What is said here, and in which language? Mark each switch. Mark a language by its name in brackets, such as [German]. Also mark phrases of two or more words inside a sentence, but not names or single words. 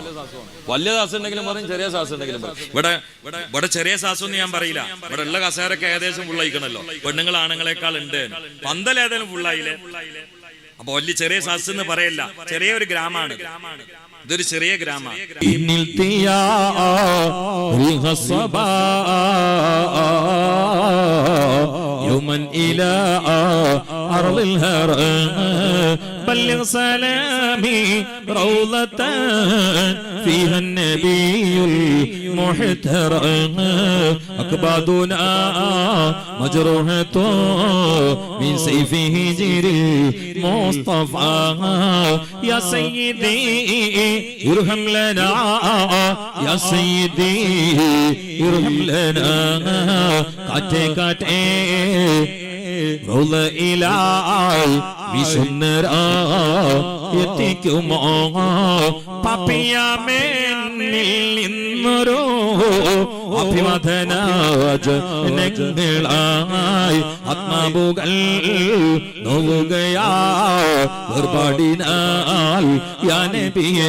[Malayalam] വലിയ സാസ് ഉണ്ടെങ്കിലും പറയും, ചെറിയ സാസ് ഉണ്ടെങ്കിലും പറയും. ഇവിടെ ചെറിയ സാസ് ഒന്നും ഞാൻ പറയില്ല. ഇവിടെ ഉള്ള കസേരൊക്കെ ഏകദേശം ഫുള്ളായിക്കണല്ലോ. പെണ്ണുങ്ങൾ ആണുങ്ങളെക്കാൾ ഉണ്ട്. പന്തലേതായാലും ഫുള്ളായില്ലേ. അപ്പൊ വലിയ ചെറിയ സാസ് എന്ന് പറയല്ല, ചെറിയ ഒരു ഗ്രാമമാണ്. ഇതൊരു ചെറിയ ഗ്രാമമാണ്. [Arabic] بلغ سلامي روضة فيها النبي المحترم أكبادنا مجروحة من سيفه جري المصطفى يا سيدي ارحم لنا يا سيدي ارحم لنا [Malayalam] കാറ്റേ കാറ്റേ റൗള ഇലായി വിശുന്നരാ എത്തിക്കുമോ പാപിയാമേന്നിൽ നിന്നൊരു അഭിമതനായി ആത്മാവുകൾ നോവുകയാ വേർപാടിനാൽ യാ നബിയേ